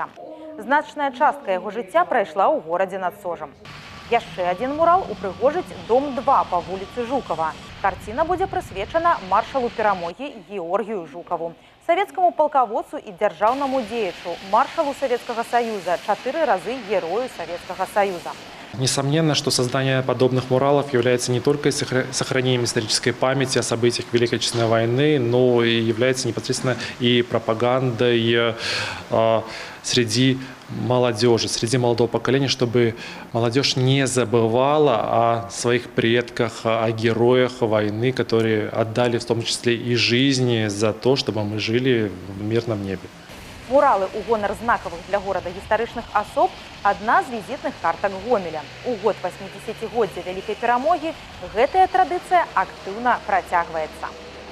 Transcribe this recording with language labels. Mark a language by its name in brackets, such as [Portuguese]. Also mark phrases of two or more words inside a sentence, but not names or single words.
[Belarusian] Значная частка яго жыцця прайшла ў горадзе над Сожам. Яшчэ адзін мурал упрыгожыць дом 2 па вуліцы Жукава. Карціна будзе прысвечана маршалу перамогі Георгію Жукаву, савецкаму палкаводцу і дзяржаўнаму дзеячу, маршалу Савецкага Саюза, 4 разы Герою Савецкага Саюза. [Russian] Несомненно, что создание подобных муралов является не только сохранением исторической памяти о событиях Великой Отечественной войны, но и является непосредственно и пропагандой среди молодежи, среди молодого поколения, чтобы молодежь не забывала о своих предках, о героях войны, которые отдали в том числе и жизни за то, чтобы мы жили в мирном небе. [Belarusian] Муралы ў гонар знакавых для горада гістарычных асоб – адна з візітных картак Гомеля. У год 80-годдзя Вялікай перамогі гэтая традыцыя актыўна працягваецца.